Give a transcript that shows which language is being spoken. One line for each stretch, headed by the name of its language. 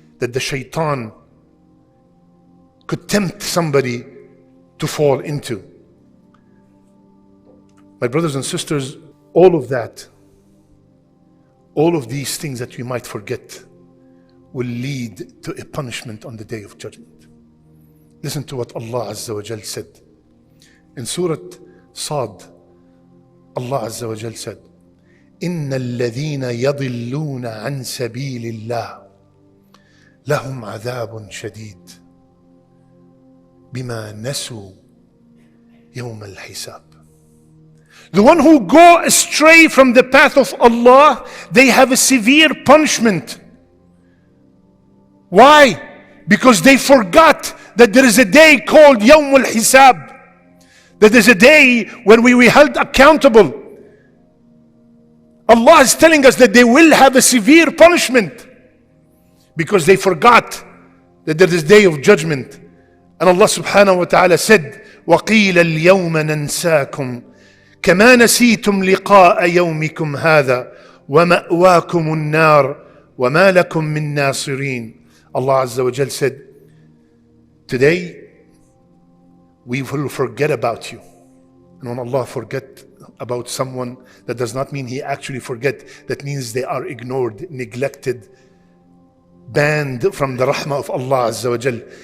English: that the shaitan could tempt somebody to fall into. My brothers and sisters, all of that, all of these things that we might forget will lead to a punishment on the day of judgment. Listen to what Allah Azza wa Jal said. In Surah Sad, Allah Azza wa Jal said,
Arabic: إِنَّ الَّذِينَ يَضِلُّونَ عَنْ سَبِيلِ اللَّهِ لَهُمْ عَذَابٌ شَدِيدٌ بِمَا نَسُوا يَوْمَ الْحِسَابِ.
English: The one who go astray from the path of Allah, they have a severe punishment. Why? Because they forgot that there is a day called Yawm al-Hisab. That there's a day when we will be held accountable. Allah is telling us that they will have a severe punishment because they forgot that there is a day of judgment. And Allah subhanahu wa ta'ala said,
Arabic: وَقِيلَ الْيَوْمَ نَنْسَاكُمْ كَمَا نَسِيتُمْ لِقَاءَ يَوْمِكُمْ هَذَا وَمَأْوَاكُمُ النَّارُ وَمَا لَكُمْ مِن نَاصِرِينَ.
English: Allah Azza wa Jal said, today we will forget about you. And when Allah forget about someone, that does not mean He actually forget. That means they are ignored, neglected, banned from the rahmah of Allah Azza wa Jal.